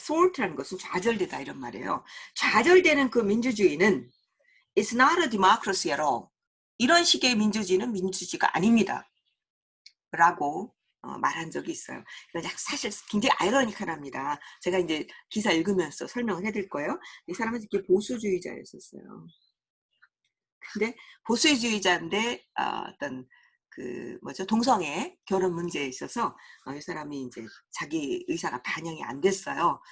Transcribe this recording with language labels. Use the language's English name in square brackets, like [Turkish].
[Korean] thwart라는 것은 좌절되다 이런 말이에요. 좌절되는 그 민주주의는 [English] it's not a democracy at all. [Korean] 이런 식의 민주주의는 민주주의가 아닙니다. 라고 말한 적이 있어요. 사실 굉장히 아이러니컬합니다. 제가 이제 기사 읽으면서 설명을 해드릴 거예요. 이 사람은 이렇게 보수주의자였었어요. 근데 보수주의자인데 어떤 그 동성애 결혼 문제에 있어서 이 사람이 이제 자기 의사가 반영이 안 됐어요.